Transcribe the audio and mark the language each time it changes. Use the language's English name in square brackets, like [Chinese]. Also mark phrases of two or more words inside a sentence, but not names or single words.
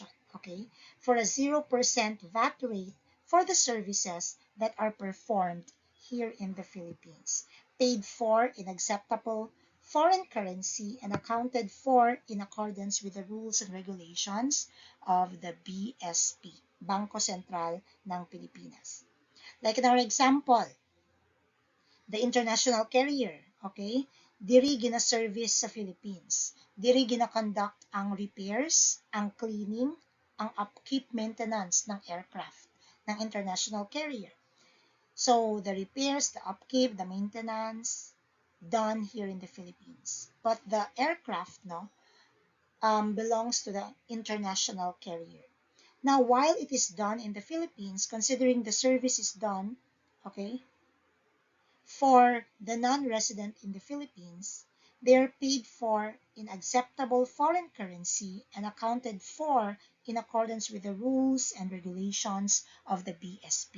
[English] Okay, for a 0% VAT rate for the services that are performed here in the Philippines, paid for in acceptable foreign currency and accounted for in accordance with the rules and regulations of the BSP, Bangko Sentral ng Pilipinas. Like in our example, the international carrier, okay? [Hiligaynon] Diri gina-service sa Philippines. Diri gina-conduct ang repairs, ang cleaning, ang [English] upkeep maintenance [Hiligaynon] ng aircraft ng [English] international carrier. So, the repairs, the upkeep, the maintenance, done here in the Philippines. But the aircraft, belongs to the international carrier. Now, while it is done in the Philippines, considering the service is done, okay, for the non-resident in the Philippines, they are paid for in acceptable foreign currency and accounted for in accordance with the rules and regulations of the BSP.